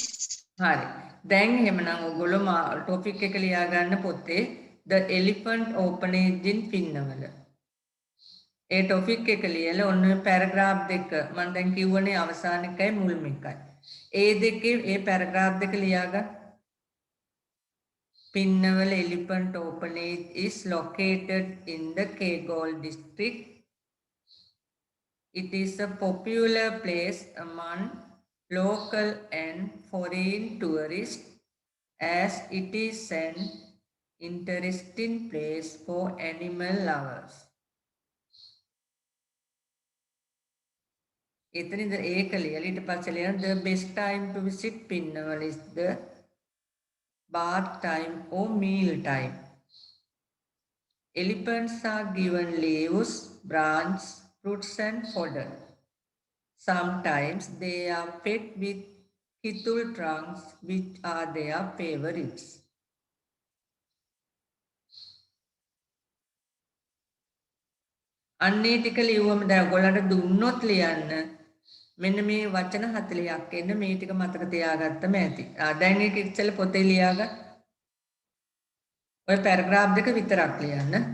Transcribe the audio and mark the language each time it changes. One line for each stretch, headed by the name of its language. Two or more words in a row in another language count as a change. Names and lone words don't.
Sinhala: හරි. දැන් එහෙමනම් ඔයගොල්ලෝ ටොපික් එක ලියා ගන්න පොතේ
English: The Elephant Orphanage in
Sinhala: පින්නවල. ඒ ටොපික් එක ලියලා ඔන්න පැරග්‍රාෆ් දෙක මම දැන් කිව්වනේ අවසාන එකයි මුල්ම එකයි. ඒ දෙකේ ඒ පැරග්‍රාෆ් දෙක ලියා ගන්න.
English: Pinnawala Elephant Orphanage is located in the Kegol district. It is a popular place among local and foreign tourists as it is an interesting place for animal lovers.
Sinhala: එතනින්ද ඒක ලියලා ඊට පස්සේ ලියන
English: the best time to visit Pinnawala is the bath time or meal time. Elephants are given leaves, branches, fruits and fodder. Sometimes they are fed with kitul trunks which are their favorites.
Sinhala: අන්නේ ටික ලියුවම දැන් ඔයගොල්ලන්ට දුන්නොත් ලියන්න මෙන්න මේ වචන 40ක් එන්න මේ ටික මතක තියාගත්තම ඇති. දැන් ඒක ඉස්සෙල්ලා පොතේ ලියාගන්න. ඔය පැරග්‍රාෆ් දෙක විතරක් ලියන්න.